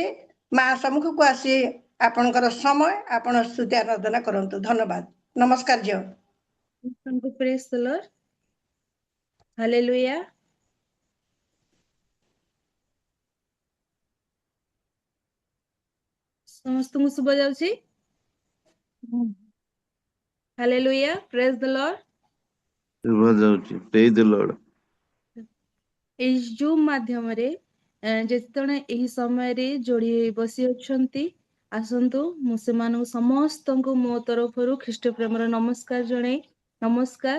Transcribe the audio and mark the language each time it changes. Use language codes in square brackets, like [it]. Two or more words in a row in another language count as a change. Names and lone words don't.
[or] ମା ସମ୍ମୁଖକୁ ଆସି ଆପଣଙ୍କର ସମୟ, ଆପଣ ସ୍ତୁତି ଆରାଧନା କରନ୍ତୁ। ଧନ୍ୟବାଦ। ନମସ୍କାର ଝିଅ। [en] Praise the Lord. Hallelujah. [or] ସମସ୍ତଙ୍କୁ ଶୁଭା ଯାଉଛି? [en] Hallelujah. Praise the Lord. [or] ଶୁଭା ଯାଉଛି। [en] Praise the Lord. [or] ଏହି ଜୁମ୍ ମାଧ୍ୟମରେ ଯେତେବେଳେ ଏହି ସମୟରେ ଯୋଡ଼ି ବସି ଅଛନ୍ତି, ଆସନ୍ତୁ ମୁଁ ସେମାନଙ୍କୁ ସମସ୍ତଙ୍କୁ ମୋ ତରଫରୁ ଖ୍ରୀଷ୍ଟ ପ୍ରେମର ନମସ୍କାର ଜଣାଇ ନମସ୍କାର।